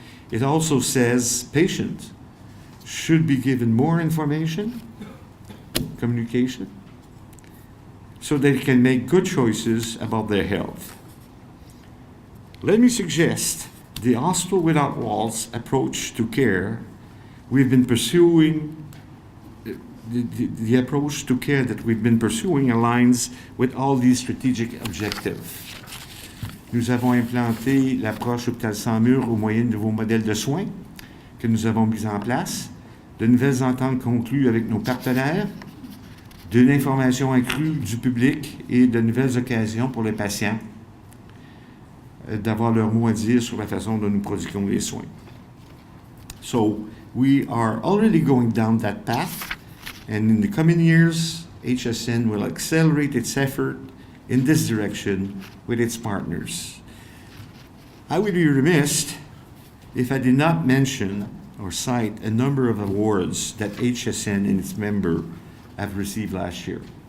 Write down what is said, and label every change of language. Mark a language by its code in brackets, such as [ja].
[en] It also says patients should be given more information, communication, so they can make good choices about their health. Let me suggest the Hospital Without Walls approach to care we've been pursuing. The approach to care that we've been pursuing aligns with all these strategic objectives. [fr] Nous avons implanté l'approche hôpital sans mur au moyen de nouveaux modèles de soins que nous avons mis en place, de nouvelles ententes conclues avec nos partenaires, de l'information accrue du public et de nouvelles occasions pour les patients d'avoir leur mot à dire sur la façon dont nous prodiguons les soins. [en] So we are already going down that path, and in the coming years, HSN will accelerate its effort in this direction with its partners. I would be remiss if I did not mention or cite a number of awards that HSN and its members have received last year.